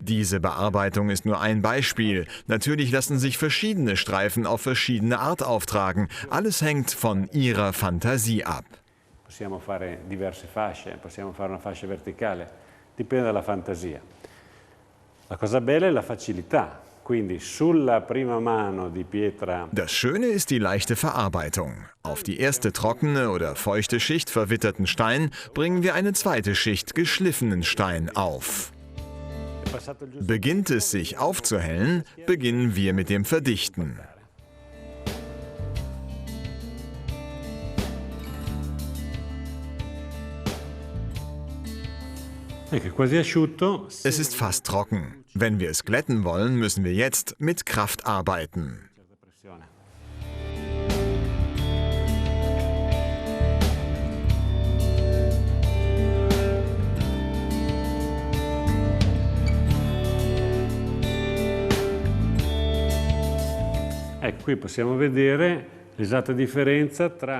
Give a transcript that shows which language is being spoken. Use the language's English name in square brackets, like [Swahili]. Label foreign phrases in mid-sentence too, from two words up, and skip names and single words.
[German] Diese Bearbeitung ist nur ein Beispiel. Natürlich lassen sich verschiedene Streifen auf verschiedene Art auftragen. Alles hängt von Ihrer Fantasie ab. [Italian] Possiamo fare diverse fasce, possiamo fare una fascia verticale, dipende dalla fantasia. La cosa bella è la facilità, quindi sulla prima mano di pietra [German] Das Schöne ist die leichte Verarbeitung. Auf die erste trockene oder feuchte Schicht verwitterten Stein bringen wir eine zweite Schicht geschliffenen Stein auf. [Italian] è passato il giusto. [German] Beginnt es sich aufzuhellen, beginnen wir mit dem Verdichten. [Italian] Ecco, è quasi asciutto. [German] Es ist fast trocken. Wenn wir es glätten wollen, müssen wir jetzt mit Kraft arbeiten. [Italian] Pressione. Ecco, qui possiamo vedere l'esatta differenza tra